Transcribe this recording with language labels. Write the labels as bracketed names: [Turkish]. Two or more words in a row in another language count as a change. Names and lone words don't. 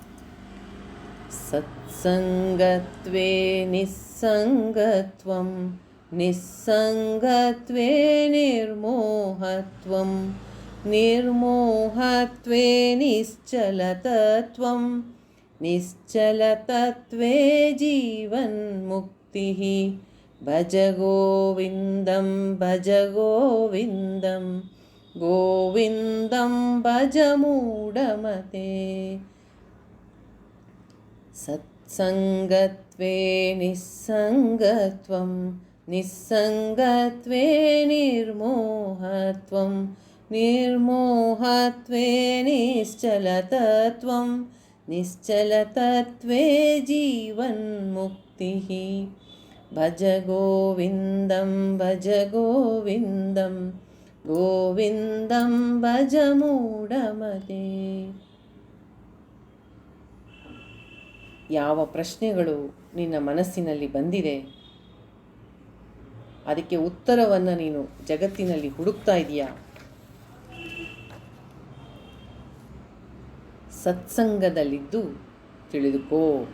[Sanskrit] ಸತ್ಸಂಗತ್ವೇ ನಿಸ್ಸಂಗತ್ವಂ, ನಿಸ್ಸಂಗತ್ವೇ ನಿರ್ಮೋಹತ್ವಂ, ನಿರ್ಮೋಹತ್ವೇ ನಿಶ್ಚಲತತ್ವಂ, ನಿಶ್ಚಲತತ್ವೇ ಜೀವನ್ಮುಕ್ತಿಃ. ಭಜ ಗೋವಿಂದಂ ಭಜ ಗೋವಿಂದಂ ಗೋವಿಂದಂ ಭಜ ಮೂಢಮತೆ. ಸತ್ಸಂಗತ್ವೇ ನಿಸ್ಸಂಗತ್ವಂ ನಿಸ್ಸಂಗತ್ವೇ ನಿರ್ಮೋಹತ್ವಂ ನಿರ್ಮೋಹತ್ವೇ ನಿಶ್ಚಲತತ್ವಂ ನಿಶ್ಚಲತತ್ವೇ ಜೀವನ್ಮುಕ್ತಿಃ. ಭಜ ಗೋವಿಂದಂ ಭಜ ಗೋವಿಂದಂ ಗೋವಿಂದಂ ಭಜ ಮೂಢಮತೆ. [Kannada] ಯಾವ ಪ್ರಶ್ನೆಗಳು ನಿನ್ನ ಮನಸ್ಸಿನಲ್ಲಿ ಬಂದಿದೆ, ಅದಕ್ಕೆ ಉತ್ತರವನ್ನು ನೀನು ಜಗತ್ತಿನಲ್ಲಿ ಹುಡುಕ್ತಾ ಇದೆಯಾ? ಸತ್ಸಂಗದಲ್ಲಿದ್ದು ತಿಳಿದುಕೋ.